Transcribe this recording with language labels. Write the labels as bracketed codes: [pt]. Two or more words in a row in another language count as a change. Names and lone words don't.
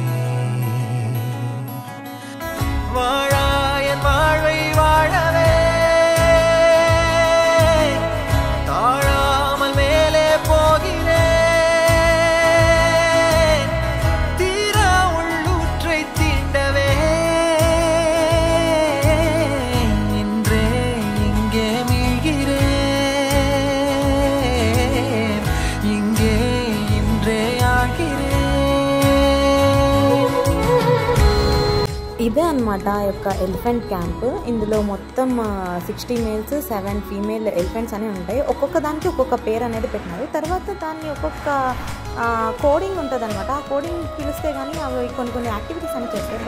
[ta] வாழாயன் வாழ்வை வாழவே தாழாமல் மேலே போகிறேன் தீரா உள்ளூற்றை தீண்டவே இன்றே இங்கே மீழ்கிறேன் இங்கே இன்றே ஆகிறேன். [te] ఇదే అనమాట ఆ యొక్క [en] elephant camp. [te] ఇందులో మొత్తం 60 [en] males 7 female elephants [te] అనేవి ఉంటాయి. ఒక్కొక్క దానికి ఒక్కొక్క పేరు అనేది పెట్టినారు. తర్వాత దాన్ని ఒక్కొక్క కోడింగ్ ఉంటుంది అనమాట. ఆ కోడింగ్ పిలిస్తే కానీ అవి కొన్ని యాక్టివిటీస్ అని చేస్తారు.